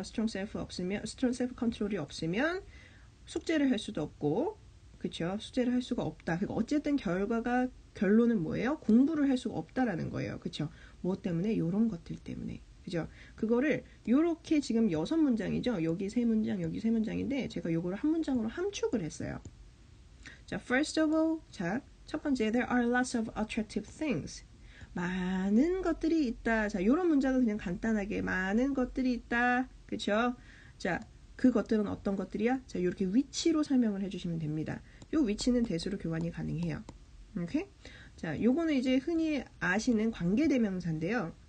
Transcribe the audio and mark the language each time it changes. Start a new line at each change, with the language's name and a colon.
Korean: strong self control이 없으면 숙제를 할 수도 없고 그쵸? 숙제를 할 수가 없다. 그러니까 어쨌든 결론은 뭐예요? 공부를 할 수가 없다라는 거예요. 그쵸? 뭐 때문에? 요런 것들 때문에. 그죠? 그거를 요렇게 지금 6문장이죠? 여기 3문장, 여기 3문장인데 제가 요거를 한 문장으로 함축을 했어요.
English: 자, first of all, 자, 첫 번째, there are lots of attractive things.
Korean: 많은 것들이 있다. 자, 요런 문장은 그냥 간단하게 많은 것들이 있다. 그쵸? 자, 그 것들은 어떤 것들이야? 자, 이렇게 위치로 설명을 해주시면 됩니다. 요 위치는 대수로 교환이 가능해요. 오케이? 자, 요거는 이제 흔히 아시는 관계대명사인데요.